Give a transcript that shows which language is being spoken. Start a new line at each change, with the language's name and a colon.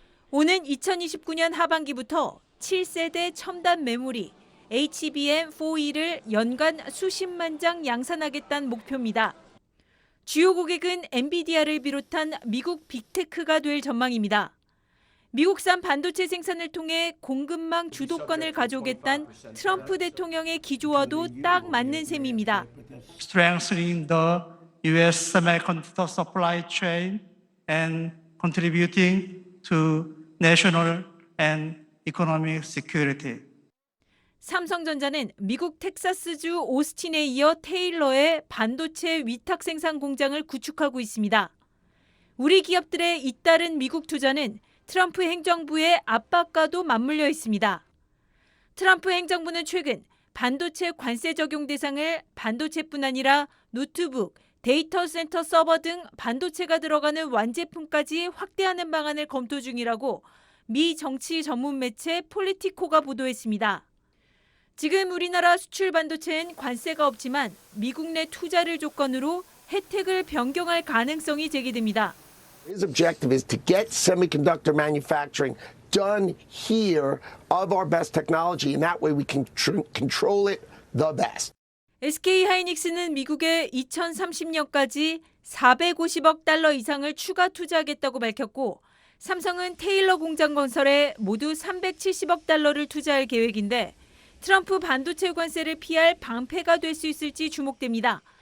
Korean: 오는 2029년 하반기부터 7세대 첨단 메모리 HBM4E를 연간 수십만 장 양산하겠다는 목표입니다. 주요 고객은 엔비디아를 비롯한 미국 빅테크가 될 전망입니다. 미국산 반도체 생산을 통해 공급망 주도권을 가져오겠다는 트럼프 대통령의 기조와도 딱 맞는 셈입니다.
English: Strengthening the U.S. semiconductor supply chain and contributing to national and economic security.
Korean: 삼성전자는 미국 텍사스주 오스틴에 이어 테일러의 반도체 위탁 생산 공장을 구축하고 있습니다. 우리 기업들의 잇따른 미국 투자는 트럼프 행정부의 압박과도 맞물려 있습니다. 트럼프 행정부는 최근 반도체 관세 적용 대상을 반도체뿐 아니라 노트북, 데이터 센터 서버 등 반도체가 들어가는 완제품까지 확대하는 방안을 검토 중이라고 미 정치 전문 매체 폴리티코가 보도했습니다. 지금 우리나라 수출 반도체엔 관세가 없지만 미국 내 투자를 조건으로 혜택을 변경할 가능성이 제기됩니다.
English: His objective is to get semiconductor manufacturing done here of our best technology, and that way we can control it the best.
Korean: SK 하이닉스는 미국에 2030년까지 450억 달러 이상을 추가 투자하겠다고 밝혔고, 삼성은 테일러 공장 건설에 모두 370억 달러를 투자할 계획인데 트럼프 반도체 관세를 피할 방패가 될 수 있을지 주목됩니다.